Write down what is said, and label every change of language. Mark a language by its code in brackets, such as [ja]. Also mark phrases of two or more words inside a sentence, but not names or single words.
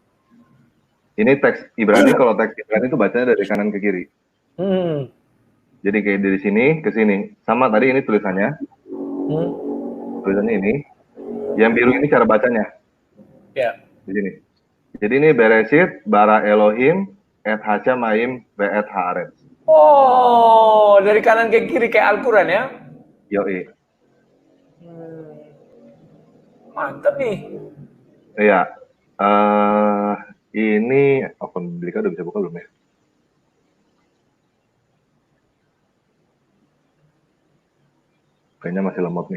[id] Ini teks Ibrani, kalau teks Ibrani itu bacanya dari kanan ke kiri. Jadi kayak dari sini ke sini. Sama tadi ini tulisannya. Tulisannya ini. Yang biru ini cara bacanya. Ya. Di sini. Jadi ini [he] בראשית, ברא אלהים, את השמים, ואת הארץ. [id] Oh, dari kanan ke kiri kayak Al-Quran ya? Yoi. mantap nih. Iya. Ini Open Biblika udah bisa buka belum ya? Kayaknya masih lemot nih.